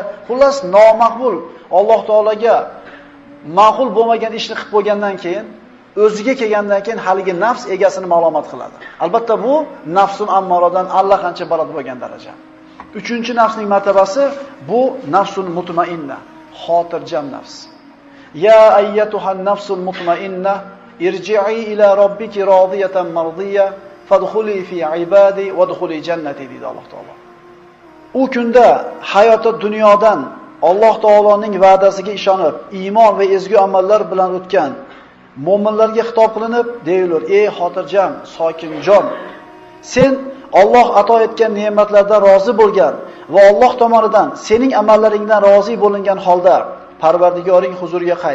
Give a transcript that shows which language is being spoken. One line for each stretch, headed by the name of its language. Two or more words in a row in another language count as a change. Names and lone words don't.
Uzbek: Xullas nomaqbul, Alloh taolaga ma'qul bo'lmagan ishni qilib qo'ygandan keyin o'ziga kelgandan keyin haligi nafs egasini ma'lumot qiladi. Albatta bu nafsun ammoradan allaqancha baland bo'lgan daraja. 3-nafsning martabasi bu
Arabic: نفس مطمئنة,
Uzbek: xotirjam nafs.
Arabic: يا أيتها النفس المطمئنة ارجعي إلى ربك راضية مرضية فادخلي في عبادي وادخلي جنتي
Uzbek: deydi Alloh taolo. U kunda hayoti dunyodan Alloh taoloning va'dasiga ishonib, iymon va ezgu amallar bilan o'tgan mu'minlarga xitob qilinib, deyilur: "Ey xotirjam, sokinjon, sen Alloh ato etgan ne'matlardan rozi bo'lgan va Alloh tomonidan sening amallaringdan rozi bo'lingan holda Parvardigoring huzuriga qayt.